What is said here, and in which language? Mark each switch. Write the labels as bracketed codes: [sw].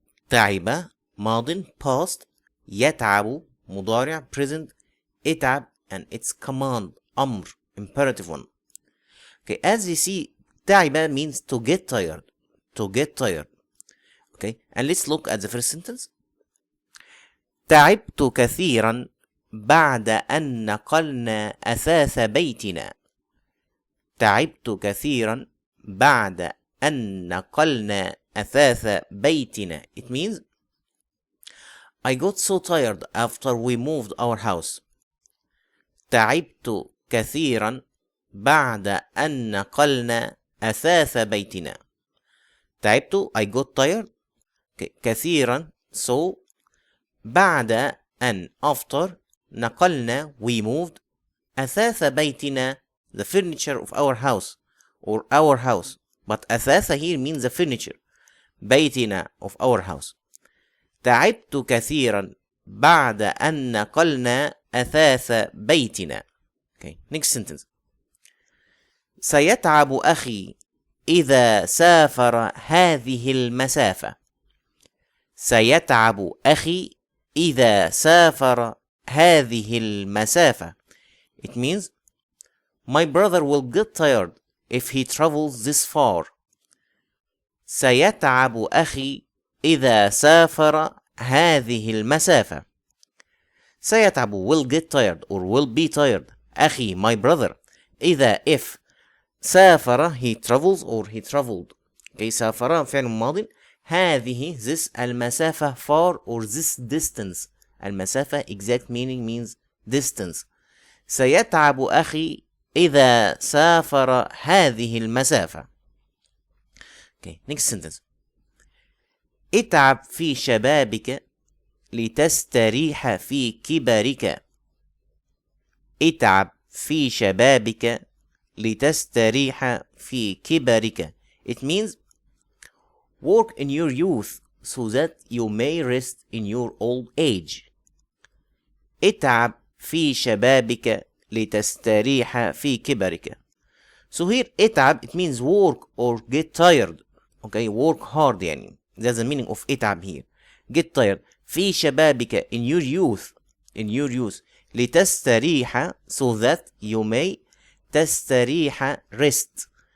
[ar] تعب ماضٍ past, يتعب مضارع present, اتعب [en] and its command [ar] أمر [en] imperative one. Okay, as you see, تعب means to get tired. To get tired. Okay, and let's look at the first sentence. [ar] تعبت كثيرا بعد أن نقلنا أثاث بيتنا. تعبت كثيرا بعد أن نقلنا أثاث بيتنا. [en] It means I got so tired after we moved our house. [ar] تعبت كثيرا بعد أن نقلنا أثاث بيتنا. تعبت [en] I got tired. [ar] كثيرا [en] so [ar] بعد أن [en] after [ar] نقلنا [en] we moved [ar] أثاث بيتنا [en] the furniture of our house or our house, but أثاث here means the furniture بيتنا of our house. [ar] تعبت كثيرا بعد أن نقلنا أثاث بيتنا. [en] Okay, next sentence. [ar] سيتعب أخي إذا سافر هذه المسافة. سيتعب أخي إذا سافر هذه المسافة. [en] It means my brother will get tired if he travels this far. [ar] سيتعب أخي إذا سافر هذه المسافة. سيتعب [en] will get tired or will be tired. [ar] أخي [en] my brother. [ar] إذا [en] if [ar] سافر [en] he travels or he traveled. [ar] Okay, سافر فعل ماضٍ. هذه [en] this [ar] المسافة [en] far or this distance. المسافة exact meaning means distance. [ar] سيتعب أخي إذا سافر هذه المسافة. [en] Okay, next sentence. [ar] اتعب في شبابك لتستريح في كبرك. اتعب في شبابك لتستريح في كبرك. [en] It means work in your youth so that you may rest in your old age. [ar] اتعب في شبابك لتستريح في كبرك. [en] So here اتعب it means work or get tired. Okay, work hard يعني. That's the meaning of اتعب here. Get tired. [ar] في شبابك [en] in your youth. In your youth. [ar] لتستريح [en] so that you may تستريح rest.